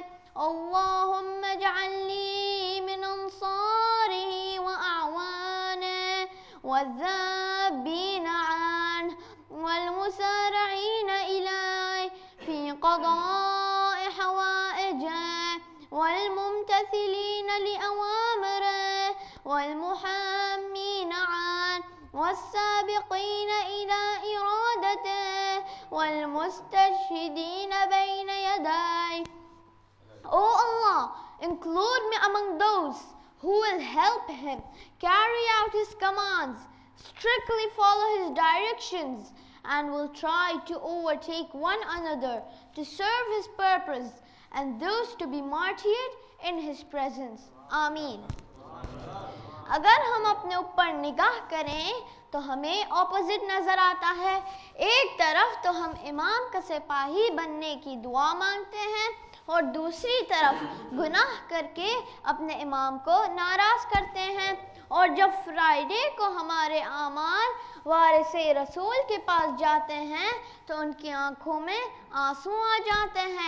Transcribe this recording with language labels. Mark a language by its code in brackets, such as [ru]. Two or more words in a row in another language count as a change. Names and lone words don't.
[ar] اللہم اجعلنی من انصارہ واعوانہ والذابین عنہ والمسارعین الیہ فی قضاء حوائجہ والممتثلین لأوامرہ والمحامین عنہ والسابقین الی ارادتہ والمستشہدین بین یدیہ۔ [en] Oh Allah, include me among those who will help him carry out his commands, strictly follow his directions, and will try to overtake one another to serve his purpose, and those to be martyred in his presence. Ameen. [ur] اگر ہم اپنے اوپر نگاہ کریں تو ہمیں اپوزٹ نظر آتا ہے۔ ایک طرف تو ہم امام کا سپاہی بننے کی دعا مانگتے ہیں اور دوسری طرف گناہ کر کے اپنے امام کو ناراض کرتے ہیں، اور جب فرائیڈے کو ہمارے اعمال وارث رسول کے پاس جاتے ہیں تو ان کی آنکھوں میں آنسو آ جاتے ہیں۔